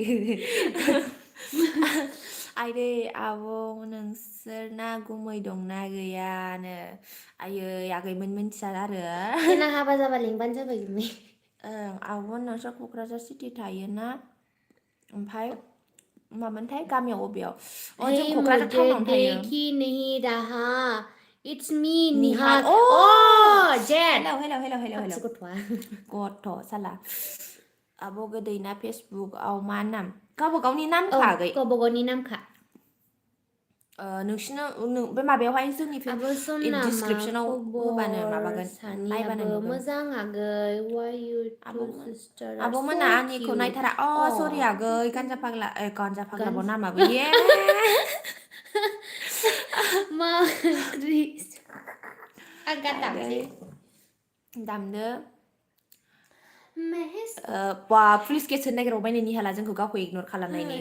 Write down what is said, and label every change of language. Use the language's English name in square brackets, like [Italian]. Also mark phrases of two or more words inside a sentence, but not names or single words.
[Bodo] फैयो आइदै आब' नोंसोरना गुमै दंना गैयानो आयै आगैमोन मिन्थिया आरो देनां हाबा जाबा लिंबानो जाबाय गुमै आब' नोंस्रा क'क्राझार सिटि थायोना ओमफ्राय मामोनथाय गामियाव अबेयाव हे जों क'क्राझार [Hindi] मुझे [Bodo] टाउनावनो थायो [Hindi] देखी नहीं रहा [English] it's me [Bodo] निहाल निहाल अ जेट हेलौ गथ'आ गथ' साला आब' गोदैना फेसबुकआव मा नाम गावबा गावनि औ नामखा आगै गावबा गावनि नामखा नोंसिनो बे माबायावहाय जोंनि आब' सना मा डिसक्रिपसनाव होबानो खबर माबागोन नायबानो सानैयाबो नुगोन मोजां आगै [English] why you two [Bodo] आब'मोन [English] sisters are so [Bodo] आब'मोना आंनिखौ [English] cute [Bodo] नायथारा अ सरि आगै गान्जा फाग्ला फाग्लाबाव नामाबो ये मा ओंख्रि आं गान दामसै दामदो मेहेस बा पुलिस केस होनो नागिरबाय नै निहाला जोंखौ गावखौ इगनर खालामनायनि